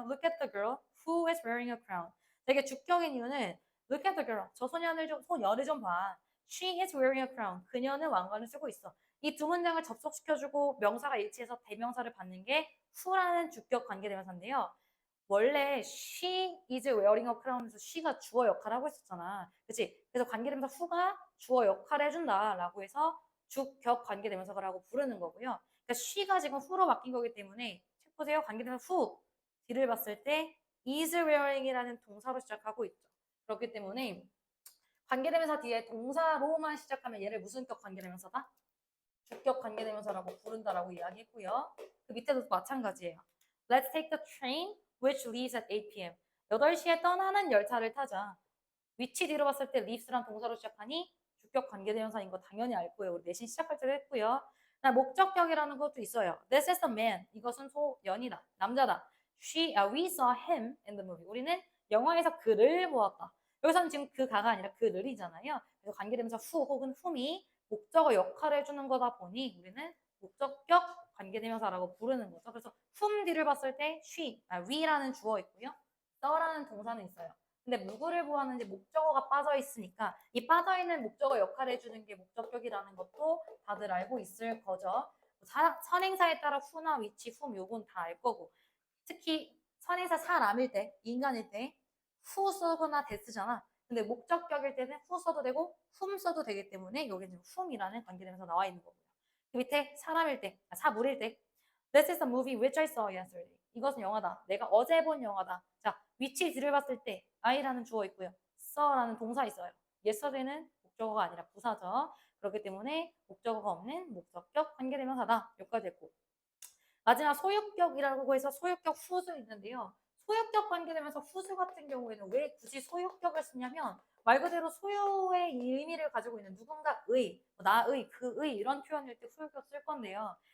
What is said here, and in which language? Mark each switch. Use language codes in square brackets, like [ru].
[en] Look at the girl who is wearing a crown. [ko] 되게 주격인 이유는 [en] Look at the girl. [ko] 저 소녀를 좀 봐. [en] She is wearing a crown. [ko] 그녀는 왕관을 쓰고 있어. 이 두 문장을 접속시켜주고 명사가 일치해서 대명사를 받는 게 who라는 주격 관계대명사인데요. 원래 [en] she is wearing a crown [ko] 에서 she가 주어 역할을 하고 있었잖아. 그치? 그래서 관계대명사 who가 주어 역할을 해준다라고 해서 주격 관계대명사라고 부르는 거고요. 그러니까 she가 지금 who로 바뀐 거기 때문에 책 보세요. 관계대명사 who 뒤를 봤을 때 is wearing이라는 동사로 시작하고 있죠. 그렇기 때문에 관계대명사 뒤에 동사로만 시작하면 얘를 무슨 격 관계대명사다? 주격 관계대명사라고 부른다라고 이야기했고요. 그 밑에도 마찬가지예요. [en] Let's take the train which leaves at 8 p.m. [ko] 8시에 떠나는 열차를 타자. 위치 뒤로 봤을 때 leaves란 동사로 시작하니 주격 관계대명사인 거 당연히 알 거예요. 우리 내신 시작할 때도 했고요. 목적격이라는 것도 있어요. [en] This is the man. [ko] 이것은 소연이다. 남자다. [en] we saw him in the movie. [ko] 우리는 영화에서 그를 보았다. 여기서는 지금 그가가 아니라 그를이잖아요. 그래서 관계대명사 who 혹은 whom이 목적어 역할을 해주는 거다 보니 우리는 목적격 관계대명사라고 부르는 거죠. 그래서 whom 뒤를 봤을 때 we라는 주어 있고요. the라는 동사는 있어요. 근데 누구를 보았는지 목적어가 빠져 있으니까 이 빠져 있는 목적어 역할을 해주는 게 목적격이라는 것도 다들 알고 있을 거죠. 선행사에 따라 who나 which, whom 요건 다 알 거고 특히 선행사 사람일 때, 인간일 때 who 쓰거나 that잖아. 근데 목적격일 때는 who 써도 되고 whom 써도 되기 때문에 여기는 whom이라는 관계대명사 나와 있는 거고요. 그 밑에 사람일 때, 사물일 때 [en] This is a movie which I saw yesterday. [ko] 이것은 영화다. 내가 어제 본 영화다. 자, 위치 뒤를 봤을 때 I라는 주어 있고요. saw라는 동사 있어요. yesterday는 목적어가 아니라 부사죠. 그렇기 때문에 목적어가 없는 목적격 관계대명사다. 여기까지 됐고. 마지막 소유격이라고 해서 소유격 후수 있는데요. 소유격 관계되면서 후수 같은 경우에는 왜 굳이 소유격을 쓰냐면 말 그대로 소유의 의미를 가지고 있는 누군가의, 나의, 그의 이런 표현일 때 소유격 쓸 건데요.